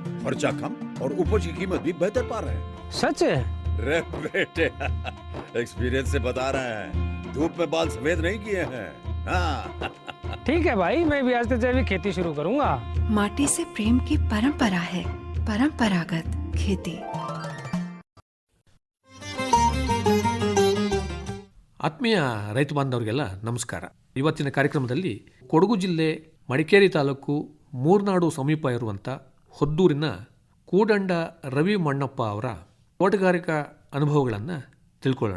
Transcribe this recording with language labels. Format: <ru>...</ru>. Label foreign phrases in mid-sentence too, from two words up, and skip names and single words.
<hi>खर्चा कम और उपज की कीमत भी बेहतर पा रहे हैं। सच है? रे बेटे, एक्सपीरियंस से बता रहे हैं, धूप में बाल सफेद नहीं किए हैं। हाँ। ठीक है भाई, मैं भी आज से जैविक खेती शुरू करूंगा। माटी से प्रेम की परंपरा है, परंपरागत खेती।</hi> <kn>ಆತ್ಮೀಯ ರೈತ ಬಾಂಧವರಿಗೆಲ್ಲ ನಮಸ್ಕಾರ. ಇವತ್ತಿನ ಕಾರ್ಯಕ್ರಮದಲ್ಲಿ ಕೊಡಗು ಜಿಲ್ಲೆ ಮಡಿಕೇರಿ ತಾಲೂಕು ಮೂರ್ನಾಡು ಸಮೀಪ ಇರುವಂಥ ಹೊದ್ದೂರಿನ ಕೂಡಂಡ ರವಿ ಮಣ್ಣಪ್ಪ ಅವರ ತೋಟಗಾರಿಕಾ ಅನುಭವಗಳನ್ನು ತಿಳ್ಕೊಳ್ಳೋಣ.</kn>